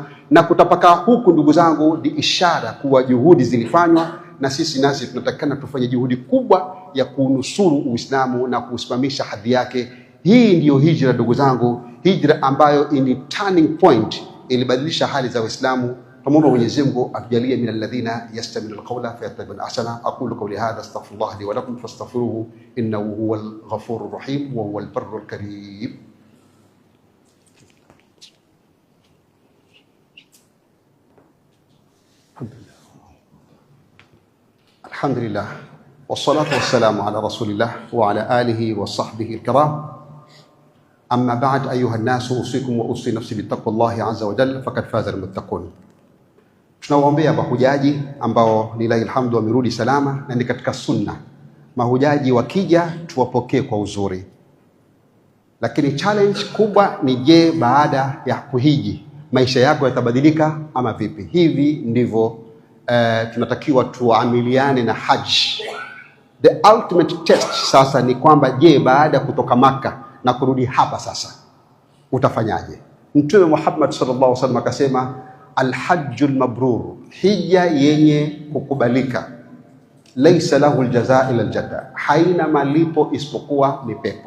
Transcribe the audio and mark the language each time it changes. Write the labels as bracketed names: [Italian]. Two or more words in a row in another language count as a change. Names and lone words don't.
[Swahili] Na kutapakaa huku, ndugu zangu, ni ishara kuwa juhudi zilifanywa, na sisi nasi tunatakikana tufanye juhudi kubwa ya kunusuru Uislamu na kusimamisha hadhi yake. Hii ndiyo hijra, ndugu zangu, hijra ambayo ni [English] turning point, [Swahili] ilibadilisha hali za Uislamu. Tumwombe Mwenyezi Mungu atujalie [Arabic] من الذين يستمعون القول فيتبعون أحسنه. أقول قولي هذا أستغفر الله لي ولكم فاستغفروه إنه هو الغفور الرحيم وهو البر الكريم. الحمد لله والصلاة والسلام على رسول الله وعلى آله وصحبه الكرام. أما بعد أيها الناس أوصيكم وأوصي نفسي بتقوى الله عز وجل فقد فاز المتقون. [Swahili] Tunawaombea mahujaji ambao [Arabic] لله الحمد [Swahili] wamerudi salama, na ni katika sunna mahujaji wakija tuwapokee kwa uzuri. Lakini challenge kubwa ni je, baada ya kuhiji maisha yako yatabadilika ama vipi? Hivi ndivyo tunatakiwa tuamiliane na haji. [English] The ultimate test [Swahili] sasa ni kwamba je, baada ya kutoka Maka na kurudi hapa sasa utafanyaje? Mtume Muhammad [Arabic] صلى الله عليه وسلم [Swahili] akasema, [Arabic] الحج المبرور, [Swahili] hija yenye kukubalika, [Arabic] ليس له الجزاء إلا الجنة, [Swahili] haina malipo isipokuwa ni pepo.